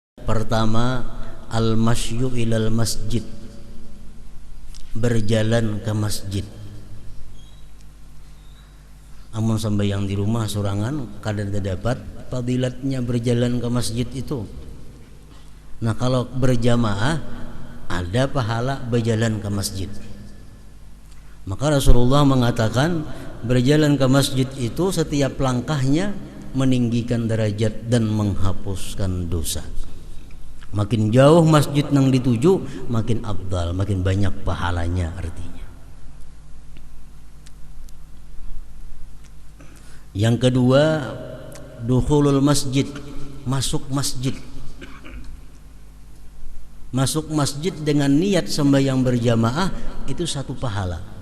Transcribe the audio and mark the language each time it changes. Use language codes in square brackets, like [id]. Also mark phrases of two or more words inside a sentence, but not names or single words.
[id] Pertama, [ar] المشي إلى المسجد, [id] berjalan ke masjid. [bjn] Amun sambayang di rumah sorangan kada dapat fadilatnya berjalan ke masjid itu. [id] Nah, kalau berjamaah ada pahala berjalan ke masjid. Maka Rasulullah mengatakan berjalan ke masjid itu setiap langkahnya meninggikan derajat dan menghapuskan dosa. Makin jauh masjid nang dituju, makin afdal, makin banyak pahalanya artinya. Yang kedua, [ar] دخول المسجد, [id] masuk masjid. Masuk masjid dengan niat sembahyang berjamaah itu satu pahala.